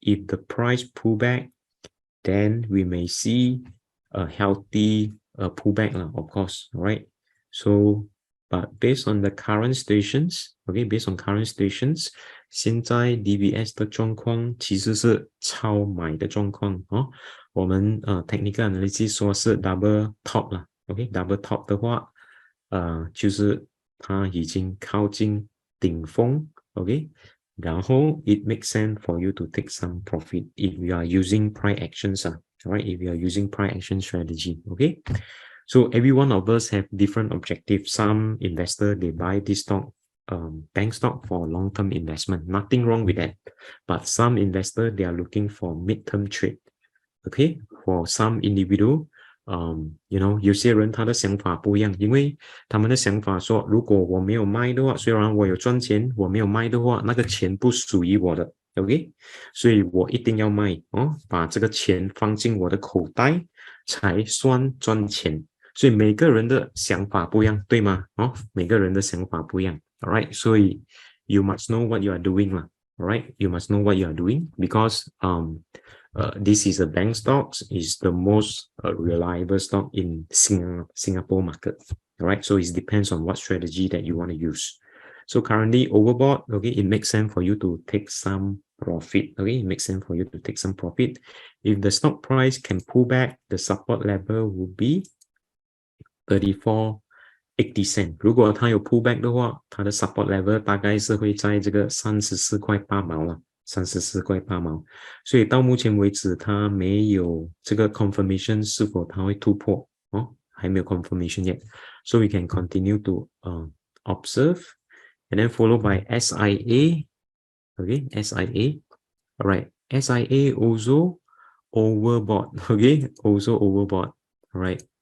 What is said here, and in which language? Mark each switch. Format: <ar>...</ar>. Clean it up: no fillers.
<en>If the price pull back, then we may see a healthy pullback, of course, right? So, but based on the current stations, okay, based on current stations,</en> <zh>现在 DBS 的状况其实是超买的状况哦。我们technical analysis 说是 double top 啦 ，OK，double top 的话，就是它已经靠近顶峰 ，OK。</zh> <en>然后 it makes sense for you to take some profit if you are using price actions, right? If you are using price action strategy, okay? So every one of us have different objectives. Some investor, they buy this stock, bank stock for long-term investment. Nothing wrong with that. But some investor, they are looking for mid-term trade. Okay, for some individual,</en> <zh>you know 有些人他的想法不一样，因为他们的想法说，如果我没有卖的话，虽然我有赚钱，我没有卖的话，那个钱不属于我的 ，OK， 所以我一定要卖哦，把这个钱放进我的口袋才算赚钱。所以每个人的想法不一样，对吗？</zh> <en>哦，</en> <zh>每个人的想法不一样</zh> <en>，alright， 所以 you must know what you are doing 啦 ，alright， you must know what you are doing because this is a bank stocks is the most reliable stock in Singapore market. All right, so it depends on what strategy that you want to use. So currently overbought, okay, it makes sense for you to take some profit. Okay, it makes sense for you to take some profit. If the stock price can pull back, the support level will be 34.80 cent.</en> <zh>如果它有 pullback 的话，它的 support level 大概是会在这个34.8毛了。 34.8毛，所以到目前为止，它没有这个 confirmation 是否它会突破哦，还没有 confirmation yet.</zh> <en>So we can continue to observe, and then followed by SIA. Okay, SIA. All right, SIA also overbought. Okay, also overbought. All right.</en>